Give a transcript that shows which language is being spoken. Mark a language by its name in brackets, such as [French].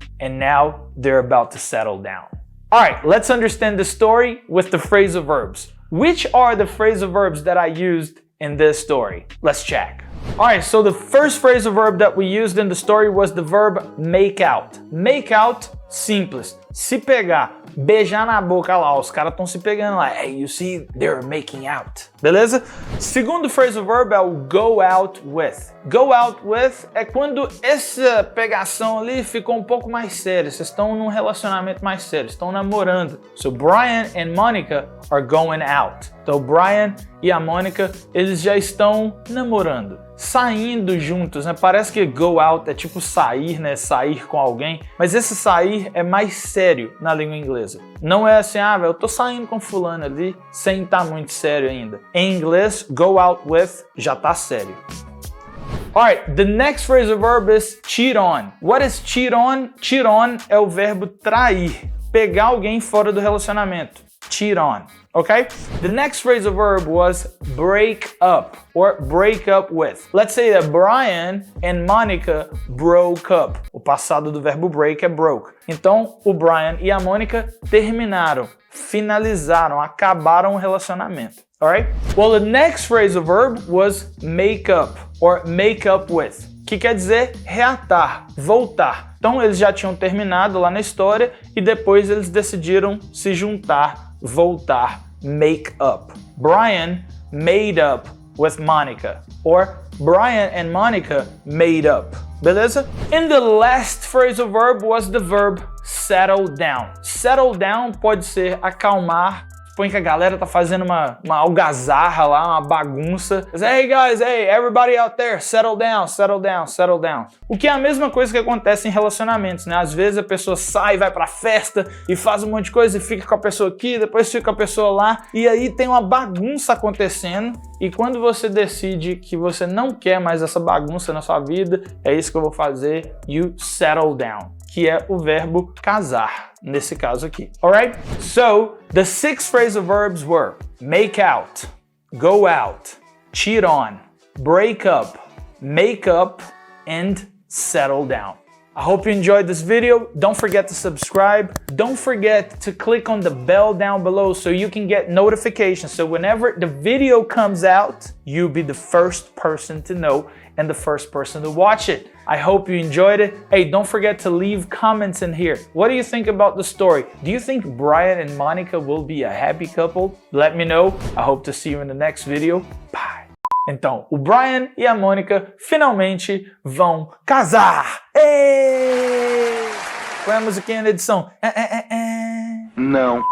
[English] And now they're about to settle down. All right, let's understand the story with the phrasal verbs. Which are the phrasal verbs that I used in this story? Let's check. All right, so the first phrasal verb that we used in the story was the verb make out. Make out, simples. [Portuguese] Se pegar, beijar na boca lá, os caras estão se pegando lá. [English] Hey, you see, they're making out. [Portuguese] Beleza? Segundo phrasal verb é o go out with. Go out with é quando essa pegação ali ficou um pouco mais séria. Vocês estão num relacionamento mais sério, estão namorando. [English] So Brian and Monica are going out. [Portuguese] Então Brian e a Monica, eles já estão namorando. Saindo juntos, né? Parece que go out é tipo sair, né? Sair com alguém. Mas esse sair é mais sério na língua inglesa. Não é assim, eu tô saindo com fulano ali, sem estar muito sério ainda. Em inglês, go out with já tá sério. [English] Alright, the next phrasal verb is cheat on. What is cheat on? Cheat on [Portuguese] é o verbo trair. Pegar alguém fora do relacionamento. [English] Cheat on. Okay? The next phrasal verb was break up or break up with. Let's say that Brian and Monica broke up. [Portuguese] O passado do verbo break é broke. Então, o Brian e a Monica terminaram, finalizaram, acabaram o relacionamento. Alright? [English] Well, the next phrasal verb was make up or make up with. [Portuguese] Que quer dizer reatar, voltar. Então, eles já tinham terminado lá na história e depois eles decidiram se juntar, voltar, make up. [English] Brian made up with Monica or Brian and Monica made up. Beleza? And the last phrasal verb was the verb settle down. [Portuguese] Settle down pode ser acalmar. Põe que a galera tá fazendo uma algazarra lá, uma bagunça. [English] Hey guys, hey, everybody out there, settle down, settle down, settle down. [Portuguese] O que é a mesma coisa que acontece em relacionamentos, né? Às vezes a pessoa sai, vai pra festa e faz um monte de coisa e fica com a pessoa aqui, depois fica com a pessoa lá, e aí tem uma bagunça acontecendo. E quando você decide que você não quer mais essa bagunça na sua vida, é isso que eu vou fazer, you settle down, que é o verbo casar, nesse caso aqui. [English] Alright? So, the 6 phrasal verbs were make out, go out, cheat on, break up, make up, and settle down. I hope you enjoyed this video. Don't forget to subscribe. Don't forget to click on the bell down below so you can get notifications. So whenever the video comes out, you'll be the first person to know and the first person to watch it. I hope you enjoyed it. Hey, don't forget to leave comments in here. What do you think about the story? Do you think Brian and Monica will be a happy couple? Let me know. I hope to see you in the next video. Bye. [Portuguese] Então, o Brian e a Mônica finalmente vão casar! Ei! Qual é a musiquinha da edição? Não.